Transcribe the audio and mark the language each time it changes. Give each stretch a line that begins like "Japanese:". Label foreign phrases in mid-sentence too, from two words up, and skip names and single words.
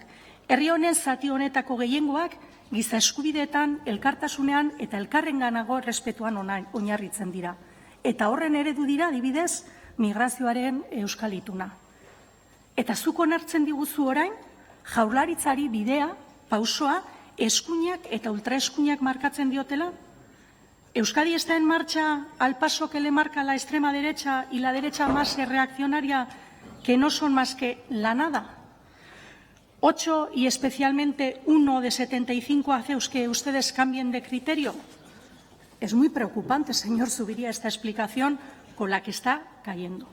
Basque: Herri honen zati honetako gehiengoak giza eskubideetan, elkartasunean eta elkarrenganago errespetuan oinarritzen dira. Eta horren eredu dira, adibidez, migrazioaren euskal ituna. Eta zuk onartzen diguzu orain, jaurlaritzari bidea, pausoa, eskuinak eta ultraeskuinak markatzen diotela?
Spanish: ¿Euskadi está en marcha al paso que le marca la extrema derecha y la derecha más reaccionaria que no son más que la nada. 8 y especialmente 1 de 75 hace que ustedes cambien de criterio. Es muy preocupante, señor Zupiria, esta explicación con la que está cayendo.